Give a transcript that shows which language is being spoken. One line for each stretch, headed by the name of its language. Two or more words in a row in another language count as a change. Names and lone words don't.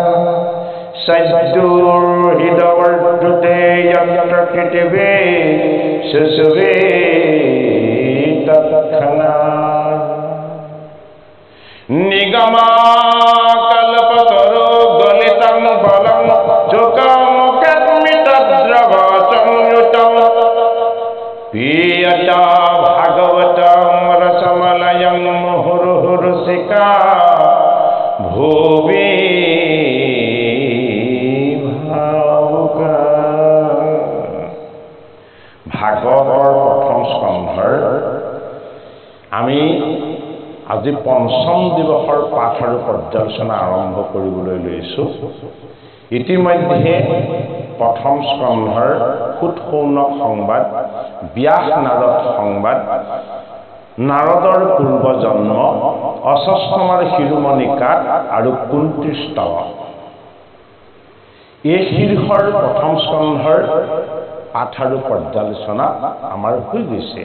Sanskrit: सद्दुर्हितवर्धुते यत्र कृतिवे सुसुवे तत्क्षणा निगमाकल्पतरो गलितं फलं चुकमुखमितद्रवसंयुतं पीयता भागवतं रसमलयं मुहुर्हुरुसिका भुवि
Assamese: भावुका भागवতৰ প্ৰথম স্কন্ধৰ আমি আজি পঞ্চম দিৱসৰ পাঠ আৰু পৰ্যালোচনা আৰম্ভ কৰিবলৈ লৈছোঁ। ইতিমধ্যে প্ৰথম স্কন্ধৰ সুতসৌনক সংবাদ, ব্যাস নাৰদ সংবাদ, নাৰদৰ পূৰ্ব জন্ম, অশ্বস্থামাৰ শিৰোমণি কাট আৰু কুন্তীৰ স্তৱ, এই শীৰ্ষৰ প্ৰথম স্কন্ধৰ পাঠ আৰু পৰ্যালোচনা আমাৰ হৈ গৈছে।